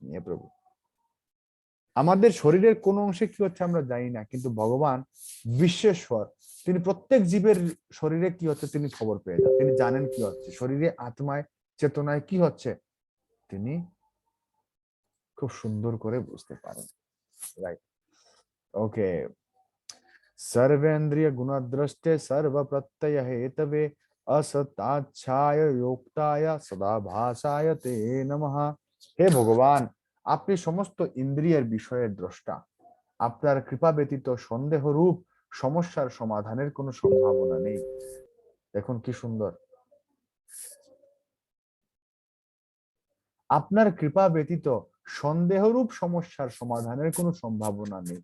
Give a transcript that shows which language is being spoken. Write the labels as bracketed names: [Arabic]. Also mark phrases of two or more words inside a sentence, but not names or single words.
[Bangla] হে প্রভু, আমাদের শরীরের কোন অংশে কি হচ্ছে আমরা জানি না, কিন্তু ভগবান বিশ্বেশ্বর, তিনি প্রত্যেক জীবের শরীরে কি হচ্ছে তিনি খবর পেয়ে যান, তিনি জানেন কি হচ্ছে শরীরে, আত্মায়, চেতনায় কি হচ্ছে তিনি খুব সুন্দর করে বুঝতে পারেন, রাইট? ওকে, [Sanskrit] सर्वेन्द्रिय गुणद्रष्टे सर्व प्रत्यय हेतवे असताच्छाय योक्ताय सदाभासाय ते नमः। [Bangla] হে ভগবান, আপনি সমস্ত ইন্দ্রিয়ের বিষয়ের দ্রষ্টা। আপনার কৃপা ব্যতীত সন্দেহ রূপ সমস্যার সমাধানের কোনো সম্ভাবনা নেই। দেখুন কি সুন্দর। আপনার কৃপা ব্যতীত সন্দেহরূপ সমস্যার সমাধানের কোনো সম্ভাবনা নেই।